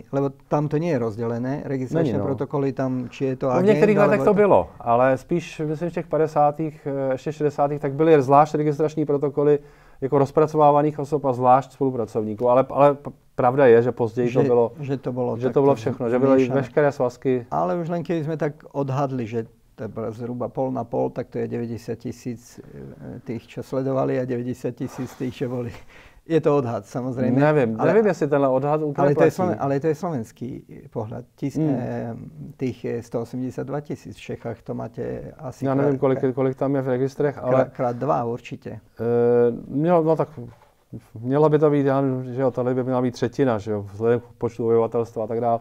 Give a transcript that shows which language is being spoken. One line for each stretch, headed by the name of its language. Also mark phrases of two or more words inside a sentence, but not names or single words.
Slovak: Lebo tam to nie je rozdelené. Registračné protokoly tam, či je to agent...
Czech: V některých letech to bylo, ale spíš, myslím, v těch 50. ještě 60. tak byly zvlášť registrační protokoly jako rozpracovávaných osob a zvlášť spolupracovníků. Ale pravda je, že později to bylo všechno, že byly veškeré svazky.
Slovak: Ale už len keď sme tak odhadli, že zhruba pol na pol, tak to je 90 000 tých, čo sledovali a 90 000 tých, čo boli. Je to odhad, samozrejme.
Czech: Nevím, jestli tenhle odhad úplně platí.
Slovak: Ale to je slovenský pohľad. Tých 182 000 v Čechách, to máte asi...
Czech: Já nevím, kolik tam je v registrech, ale... Krát 2 určitě. Mělo by to být, že jo, tady by měla být třetina, že jo, vzhledem k počtu obyvatelstva a tak dále.